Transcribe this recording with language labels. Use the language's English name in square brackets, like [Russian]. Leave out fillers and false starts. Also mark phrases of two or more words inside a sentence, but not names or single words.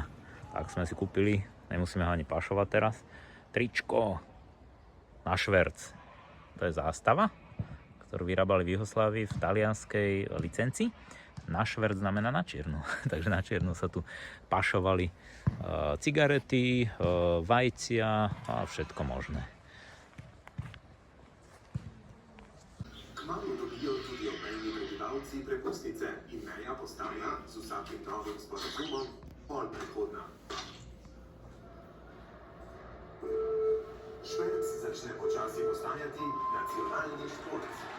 [Slovak] Tak sme si kúpili, nemusíme ho ani pašovať teraz, tričko na šverc. To je zástava, ktorú vyrábali v Juhoslávii v talianskej licencii. Na šverc znamená na čierno. Takže na čierno sa tu pašovali cigarety, vajcia a všetko možné. [Slovenian] Prepustnice in meja postaja z vsakim novim sporazumom bolj prehodna. Šverc začne počasi postajati nacionalni šport.